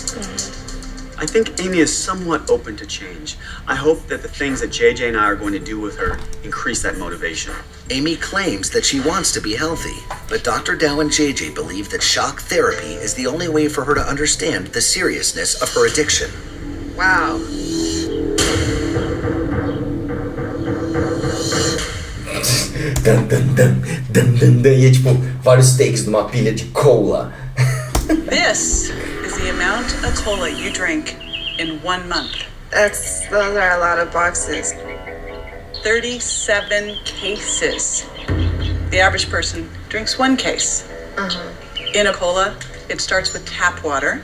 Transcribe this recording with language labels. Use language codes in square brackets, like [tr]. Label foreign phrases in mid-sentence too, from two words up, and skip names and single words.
[en] I think Amy is somewhat open to change. I hope that the things that JJ and I are going to do with her increase that motivation. Amy claims that she wants to be healthy, but Dr. Dow and JJ believe that shock therapy is the only way for her to understand the seriousness of her addiction. Wow. Dun, dun, dun, dun, dun, dun. [pt] E é tipo vários takes de uma pilha de cola. [en] This is is the amount of cola you drink in 1 month. Those are a lot of boxes. 37 cases. The average person drinks 1 case. In a cola, it starts with tap water.